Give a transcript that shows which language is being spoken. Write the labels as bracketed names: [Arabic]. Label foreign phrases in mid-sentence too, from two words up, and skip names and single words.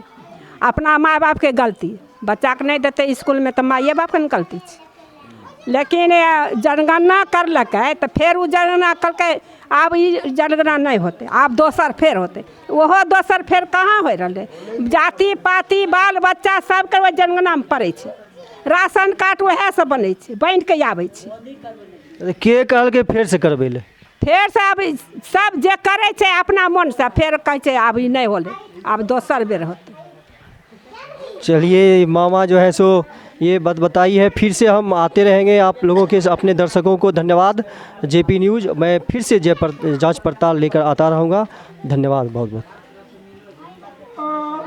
[Angika] अपना माँ बाप के गलती, बच्चा के नहीं देते स्कूल में तो माए बाप के गलती छे। लेकिन जनगणना करलकै तो फिर वो जनगणना करके अब ये जनगणना नहीं होते, अब दोसर फेर होते। वह दोसर फेर कहाँ हो रहा? जाति पाति बाल बच्चा सबके वो जनगणना में पड़े छे। राशन कार्ड वह सब बने छे, बन के आबै छे। के कहल के फेर से करबे? फेर से अब सब जे करे छे अपना मन से, फेर कहे छे अब ई नहीं होले, अब दोसर बेर होते। [Hindi] चलिए, मामा जो है सो ये बात बताई है। फिर से हम आते रहेंगे आप लोगों के, अपने दर्शकों को धन्यवाद। जेपी न्यूज़ मैं फिर से जांच पड़ताल लेकर आता रहूँगा। धन्यवाद बहुत बहुत।